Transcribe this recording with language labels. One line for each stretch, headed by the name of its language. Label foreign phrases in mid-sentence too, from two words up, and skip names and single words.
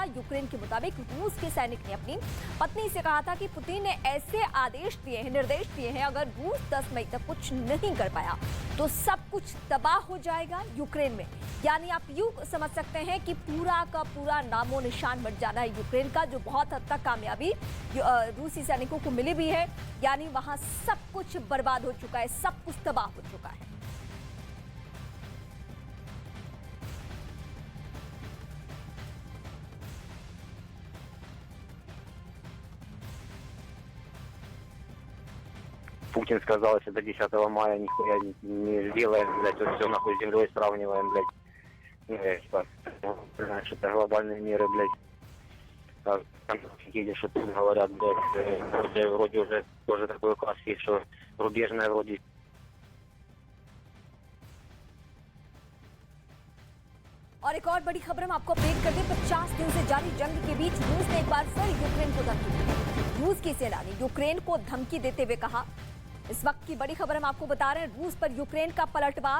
Hindi: यूक्रेन के मुताबिक रूस के सैनिक ने अपनी पत्नी से कहा था कि पुतिन ने ऐसे आदेश दिए हैं, निर्देश दिए हैं, अगर रूस 10 मई तक कुछ नहीं कर पाया तो सब कुछ तबाह हो जाएगा यूक्रेन में। यानी आप यूं समझ सकते हैं कि पूरा का पूरा नामो निशान मिट जाना है यूक्रेन का, जो बहुत हद तक कामयाबी रूसी सैनिकों को मिली भी है। यानी वहां सब कुछ बर्बाद हो चुका है, सब कुछ तबाह हो चुका है।
Russian: Путин сказал, если до 10 мая нихуя не сделаем, блядь, вот все нахуй с землей сравниваем, блядь. Типа, что это глобальные меры, блядь. Там едешь, что тут говорят, блядь, вроде уже тоже такой класс есть, что рубежная вроде.
Hindi: और एक और बड़ी खबर हम आपको अपडेट कर दें। 50 दिन से जारी जंग के बीच रूस ने एक बार फिर यूक्रेन को धमकी दी। रूस की सेना ने यूक्रेन को धमकी देते हुए कहा, इस वक्त की बड़ी खबर हम आपको बता रहे हैं, रूस पर यूक्रेन का पलटवार।